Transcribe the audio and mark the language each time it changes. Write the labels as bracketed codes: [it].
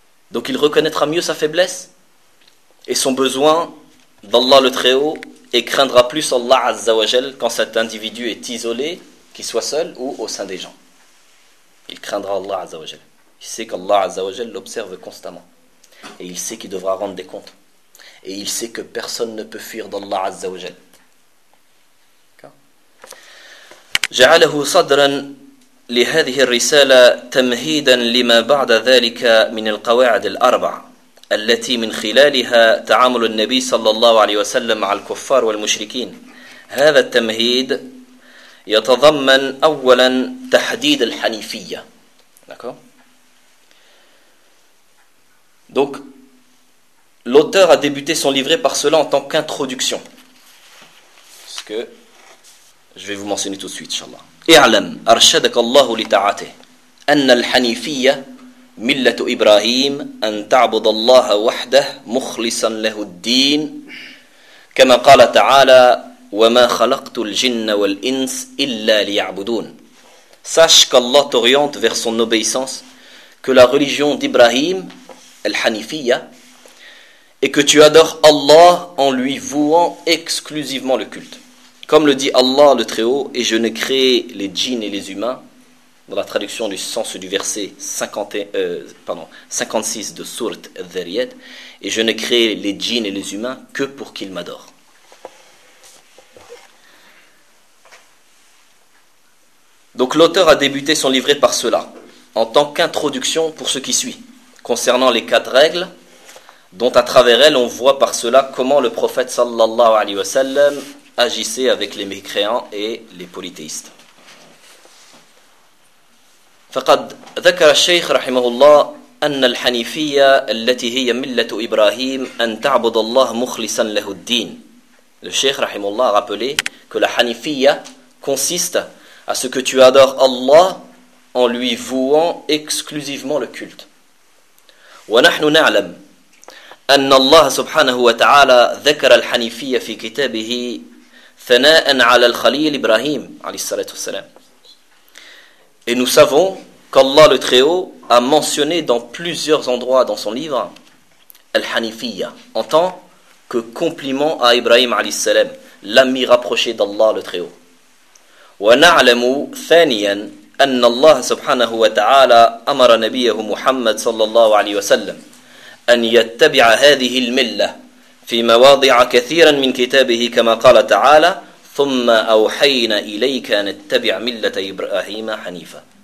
[fr] Donc il reconnaîtra mieux sa faiblesse et son besoin d'Allah le Très-Haut et craindra plus Allah Azza wa Jal quand cet individu est isolé, qu'il soit seul ou au sein des gens. Il craindra Allah Azza wa Jal. Il sait qu'Allah Azza wa Jal l'observe constamment. Et il sait qu'il devra rendre des comptes. Et il sait que personne ne peut fuir d'Allah Azza wa Jal. [ar] جعله صدرا لهذه الرسالة تمهيدا لما بعد ذلك من القواعد الأربع التي من خلالها تعامل النبي صلى الله عليه وسلم مع الكفار والمشركين. هذا التمهيد يتضمن أولا تحديد الحنيفية. [fr] D'accord. Donc, l'auteur a débuté son livret par cela en tant qu'introduction. Ce que je vais vous mentionner tout de suite, inshallah. [ar] اعلم أرشدك الله لطاعته أن الحنيفية ملة إبراهيم أن تعبد الله وحده مخلصا له الدين كما قال تعالى وما خلقت الجن والإنس إلا ليعبدون. [fr] Sache qu'Allah t'oriente vers son obéissance, que la religion d'Ibrahim, al-Hanifiyya, et que tu adores Allah en lui vouant exclusivement le culte. Comme le dit Allah le Très-Haut, et je ne crée les djinns et les humains, dans la traduction du sens du verset 56 de Sourate Dhariyat, et je ne crée les djinns et les humains que pour qu'ils m'adorent. Donc l'auteur a débuté son livret par cela, en tant qu'introduction pour ce qui suit, concernant les quatre règles, dont à travers elles on voit par cela comment le prophète sallallahu alayhi wa sallam agissait avec les mécréants et les polythéistes. [ar] فقد ذكر الشيخ رحمه الله أن الحنيفية التي هي ملة إبراهيم أن تعبد الله مخلصا له الدين. [fr] Le Cheikh [ar] رحمه الله [fr] a rappelé que la hanifiyya consiste à ce que tu adores Allah en lui vouant exclusivement le culte. [ar] ونحن نعلم أن الله سبحانه وتعالى ذكر الحنيفية في كتابه ثناء على الخليل إبراهيم عليه الصلاة والسلام. [fr] Et nous savons qu'Allah le Très-Haut a mentionné dans plusieurs endroits dans son livre Al-Hanifiyya en tant que compliment à Ibrahim alayhi salam, l'ami rapproché d'Allah le Très-Haut. [ar] Wa na'lamu thaniyan anna Allah subhanahu wa ta'ala amara nabiyahu Muhammad sallallahu alayhi wa sallam an yattabi'a hadhihi al-milla fi mawadhi'a kathiran min kitabihi kama qala ta'ala ثم أوحينا إليك أن تتبع ملة إبراهيم حنيفة.